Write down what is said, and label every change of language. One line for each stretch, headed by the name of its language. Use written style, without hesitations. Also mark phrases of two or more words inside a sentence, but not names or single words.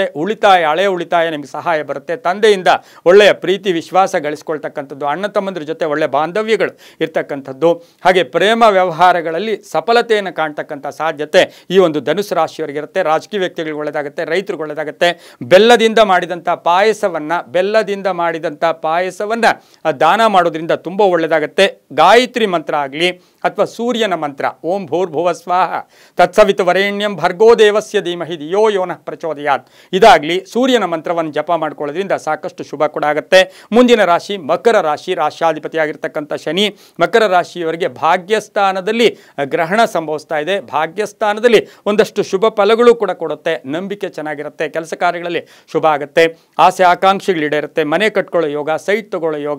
Kannada: ಉಳಿತಾಯ, ಹಳೆಯ ಉಳಿತಾಯ ನಿಮಗೆ ಸಹಾಯ ಬರುತ್ತೆ. ತಂದೆಯಿಂದ ಒಳ್ಳೆಯ ಪ್ರೀತಿ ವಿಶ್ವಾಸ ಗಳಿಸ್ಕೊಳ್ತಕ್ಕಂಥದ್ದು, ಅಣ್ಣ ತಮ್ಮಂದ್ರ ಜೊತೆ ಒಳ್ಳೆಯ ಬಾಂಧವ್ಯಗಳು ಇರ್ತಕ್ಕಂಥದ್ದು, ಹಾಗೆ ಪ್ರೇಮ ವ್ಯವಹಾರಗಳಲ್ಲಿ ಸಫಲತೆಯನ್ನು ಕಾಣ್ತಕ್ಕಂಥ ಸಾಧ್ಯತೆ ಈ ಒಂದು ಧನುಸು ರಾಶಿಯವರಿಗಿರುತ್ತೆ. ರಾಜಕೀಯ ವ್ಯಕ್ತಿಗಳಿಗೆ ಒಳ್ಳೆಯದಾಗುತ್ತೆ, ರೈತರಿಗೆ ಒಳ್ಳೆಯದಾಗುತ್ತೆ. ಬೆಲ್ಲದಿಂದ ಮಾಡಿದಂಥ ಪಾಯಸವನ್ನು ದಾನ ಮಾಡೋದ್ರಿಂದ ತುಂಬ ಒಳ್ಳೆಯದಾಗುತ್ತೆ. ಗಾಯತ್ರಿ ಮಂತ್ರ ಆಗಲಿ ಅಥವಾ ಸೂರ್ಯನ ಮಂತ್ರ
Sanskrit: ಓಂ ಭೂರ್ಭುವ ಸ್ವಾಹ ತತ್ಸವಿತುವರೇಣ್ಯಂ ಭರ್ಗೋ ದೇವಸ್ಯ ಧೀಮಹಿ ಧಿಯೋ ಯೋ ನಃ ಪ್ರಚೋದಯಾತ್
Kannada: ಇದಾಗಲಿ ಸೂರ್ಯನ ಮಂತ್ರವನ್ನು ಜಪ ಮಾಡ್ಕೊಳ್ಳೋದ್ರಿಂದ ಸಾಕಷ್ಟು ಶುಭ ಕೂಡ ಆಗುತ್ತೆ. ಮುಂದಿನ ರಾಶಿ ಮಕರ ರಾಶಿ. ರಾಶ್ಯಾಧಿಪತಿಯಾಗಿರ್ತಕ್ಕಂಥ ಶನಿ ಮಕರ ರಾಶಿಯವರಿಗೆ ಭಾಗ್ಯಸ್ಥಾನದಲ್ಲಿ ಗ್ರಹಣ ಸಂಭವಿಸ್ತಾ ಇದೆ. ಭಾಗ್ಯಸ್ಥಾನದಲ್ಲಿ ಒಂದಷ್ಟು ಶುಭ ಫಲಗಳು ಕೂಡ ಕೊಡುತ್ತೆ. ನಂಬಿಕೆ ಚೆನ್ನಾಗಿರುತ್ತೆ, ಕೆಲಸ ಕಾರ್ಯಗಳಲ್ಲಿ ಶುಭ ಆಗುತ್ತೆ, ಆಸೆ ಆಕಾಂಕ್ಷೆಗಳು ಈಡೇರುತ್ತೆ, ಮನೆ ಕಟ್ಕೊಳ್ಳೋ ಯೋಗ, ಸೈಟ್ ತಗೊಳ್ಳೋ ಯೋಗ.